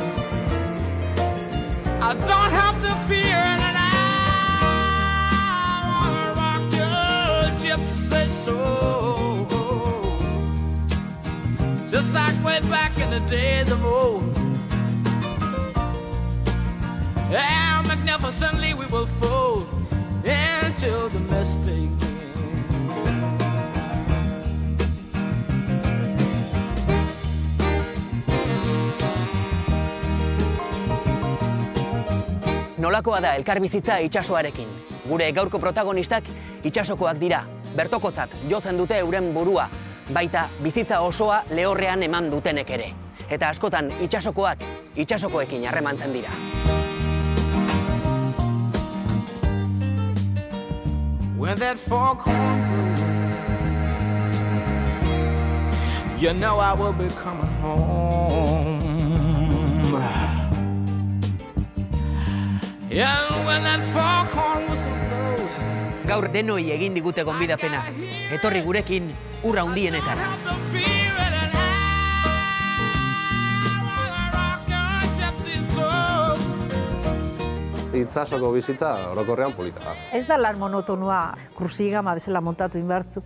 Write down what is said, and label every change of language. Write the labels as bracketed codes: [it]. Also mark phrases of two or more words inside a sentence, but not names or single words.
[en] I don't have to fear it, and I wanna rock your gypsy soul, just like way back in the days of old. And magnificently we will fold into the mystic. [eu] Nolakoa da elkarbizitza itsasoarekin. Gure gaurko protagonistak itsasokoak dira. Bertokotzat jotzen dute euren burua, baita bizitza osoa lehorrean eman dutenek ere. Eta askotan itsasokoak itsasokoekin harremantzen dira. [en] When that foghorn blows, you know I will be coming home. And when that foghorn whistle blows, [eu] gaur denoi egin digute gonbidapena. Etorri gurekin urra hundienetara. Itsasoko bizitza orokorrean polita da. Ez da lan monotonua, krusigama bezala montatu inbartzu.